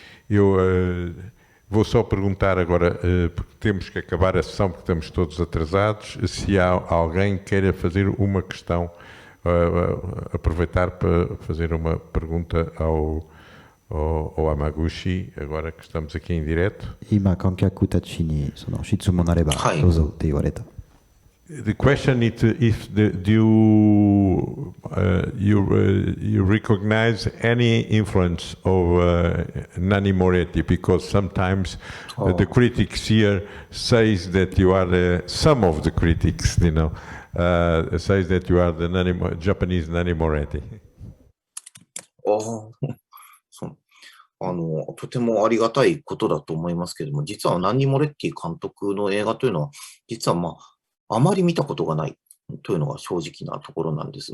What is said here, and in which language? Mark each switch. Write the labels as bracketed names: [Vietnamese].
[Portuguese] Eu vou só perguntar agora, porque temos que acabar a sessão, porque estamos todos atrasados, se há alguém que queira fazer uma questão, aproveitar para fazer uma pergunta ao ou Hamaguchi, agora que estamos aqui em direto. [Japanese] 今、観客たちにその質問あればはいどうぞって言われた。 [English] The question is if do you recognize any influence of Nanni Moretti, because sometimes the critics here says that you are some of the critics, says that you are the Japanese Nanni Moretti. [Japanese] そうとてもありがたいことだと思いますけれども、実はナンニ・モレッティ監督の映画というのは、実はあまり見たことがないというのが正直なところなんです。